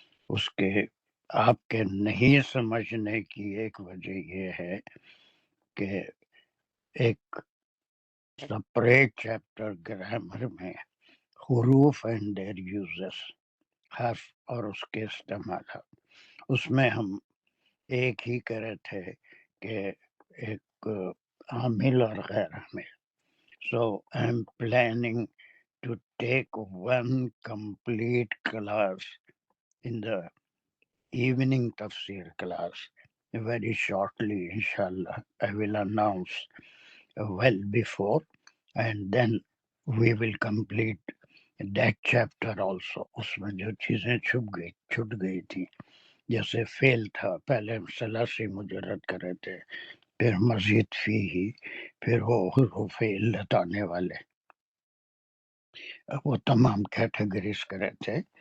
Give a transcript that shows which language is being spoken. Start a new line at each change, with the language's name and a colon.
Urdu: اس کے آپ کے نہیں سمجھنے کی ایک وجہ یہ ہے کہ ایک سپریٹ چیپٹر گرامر میں حروف
English: and their uses,
Urdu: حرف اور اس کے استعمالات، اس میں ہم ایک ہی کرے تھے کہ ایک عامل اور غیر عامل.
English: So I'm planning to take one complete class in the evening tafsir class very shortly, inshallah. I will announce well before, and then we will complete that chapter also.
Urdu: اس میں جو چیزیں چھٹ گئی تھی، جیسے فیل تھا، پہلے ہم ثلاثی مجرد کرے تھے، پھر مزید فی ہی، پھر وہ حروف علت آنے والے، وہ تمام کیٹیگریز کرے تھے.